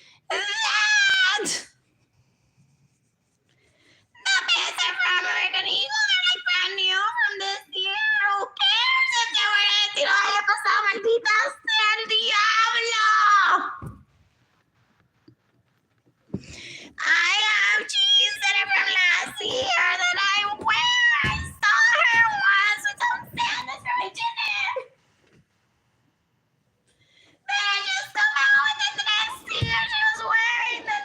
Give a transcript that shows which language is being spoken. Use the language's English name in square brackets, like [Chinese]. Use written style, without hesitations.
[English] That! The pants are from American Eagle. They're like brand new from this year. Who cares if they were empty? [Spanish] No haya pasado, maldita sea el diablo. [English] I have jeans that are from last year that I wear. I saw her once with some sandals from H&M. Then I just come out with it the next year she was wearing them.